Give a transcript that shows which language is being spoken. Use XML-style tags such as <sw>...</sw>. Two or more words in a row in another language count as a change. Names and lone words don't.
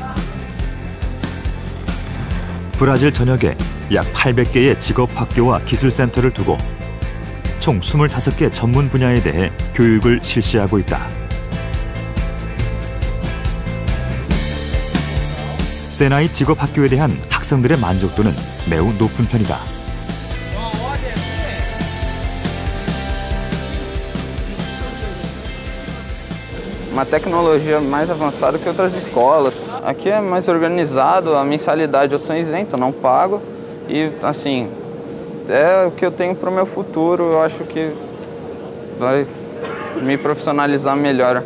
<ko>브라질 전역에 약 800개의 직업학교와 기술센터를 두고 총 25개 전문 분야에 대해 교육을 실시하고 있다. 세나이 직업학교에 대한 학생들의 만족도는 매우 높은 편이다.</ko> <pt>Uma tecnologia mais avançada que outras escolas. Aqui é mais organizado, a mensalidade eu sou isento, não pago. E, assim, é o que eu tenho para o meu futuro, eu acho que vai me profissionalizar melhor.</pt>